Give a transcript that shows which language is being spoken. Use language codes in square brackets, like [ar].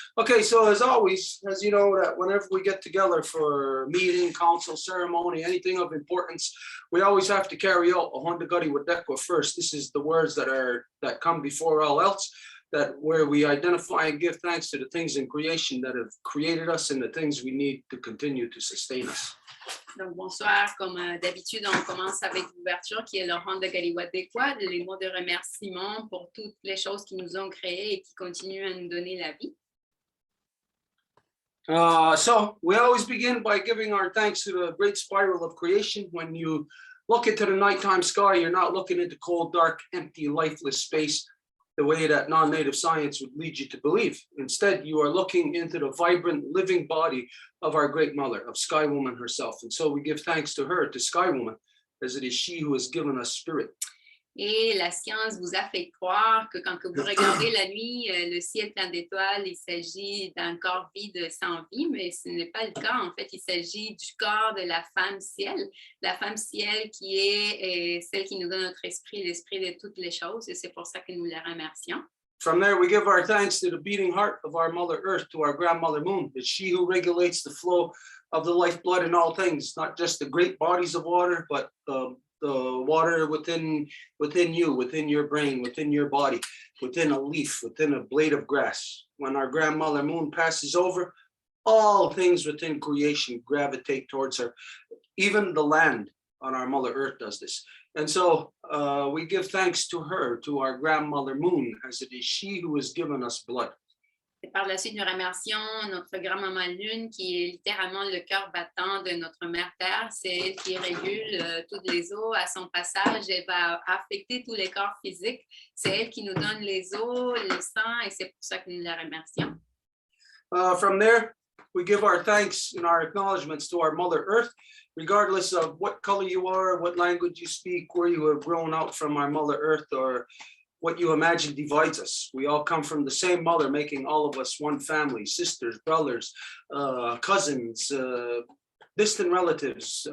[en] Okay, so as always, as you know, that whenever we get together for meeting, council, ceremony, anything of importance, we always have to carry out a Honda Guddy with Dekwa first. This is the words that come before all else, that where we identify and give thanks to the things in creation that have created us and the things we need to continue to sustain us. [fr] Donc, bonsoir. Comme d'habitude, on commence avec l'ouverture qui est le Honda Galiwadekwa, les mots de remerciement pour toutes les choses qui nous ont créés et qui continuent à nous donner la vie. [en] So we always begin by giving our thanks to the great spiral of creation. When you look into the nighttime sky, you're not looking into cold, dark, empty, lifeless space the way that non-native science would lead you to believe. Instead, you are looking into the vibrant, living body of our great mother, of Sky Woman herself. And so we give thanks to her, to Sky Woman, as it is she who has given us spirit. [fr] Et la science vous a fait croire que quand vous regardez la nuit, le ciel plein d'étoiles, il s'agit d'un corps vide sans vie, mais ce n'est pas le cas. En fait, il s'agit du corps de la femme ciel qui est celle qui nous donne notre esprit, l'esprit de toutes les choses, et c'est pour ça que nous la remercions. [en] From there, we give our thanks to the beating heart of our Mother Earth, to our grandmother Moon. It's she who regulates the flow of the lifeblood in all things, not just the great bodies of water, but the water within you, within your brain, within your body, within a leaf, within a blade of grass. When our grandmother Moon passes over, all things within creation gravitate towards her. Even the land on our Mother Earth does this. And so we give thanks to her, to our grandmother Moon, as it is she who has given us blood. [fr] Et par la suite, nous remercions notre grand-maman Lune, qui est littéralement le cœur battant de notre mère Terre. C'est elle qui régule toutes les eaux à son passage. Elle va affecter tous les corps physiques. C'est elle qui nous donne les eaux, le sang, et c'est pour ça que nous la remercions. [en] From there, we give our thanks and our acknowledgements to our Mother Earth, regardless of what color you are, what language you speak, where you have grown out from our Mother Earth, or what you imagine divides us. We all come from the same mother, making all of us one family, sisters, brothers, cousins, distant relatives.